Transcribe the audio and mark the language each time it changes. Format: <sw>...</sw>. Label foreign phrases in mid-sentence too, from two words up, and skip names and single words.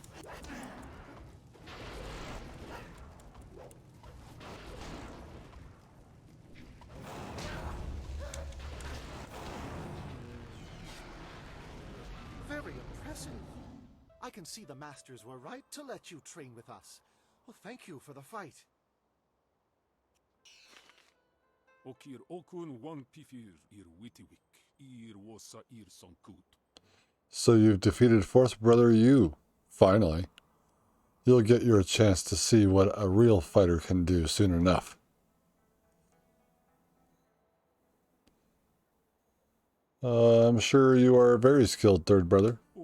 <en>Very impressive. I can see the masters were right to let you train with us. Well, thank you for the fight. Okir okun wan pifir ir witiwik ir wosa ir sonkut. So you've defeated fourth brother Yu. Finally. You'll get your chance to see what a real fighter can do soon enough. I'm sure you are very skilled, third brother.</en>